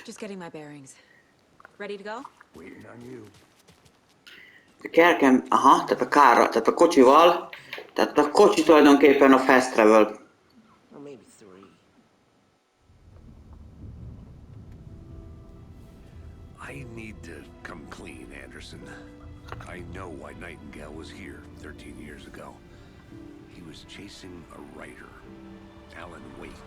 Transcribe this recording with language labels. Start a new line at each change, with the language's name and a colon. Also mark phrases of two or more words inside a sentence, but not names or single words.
English: Just getting my bearings. Ready to go? Waiting on you.
Hungarian: A kerkem, aha, tehát a kárra, tehát a kocsival, tehát a kocsi tulajdonképpen a
English: fast travel. Or maybe 3. I need to come clean, Anderson. I know why Nightingale was here 13 years ago. He was chasing a writer, Alan Wake.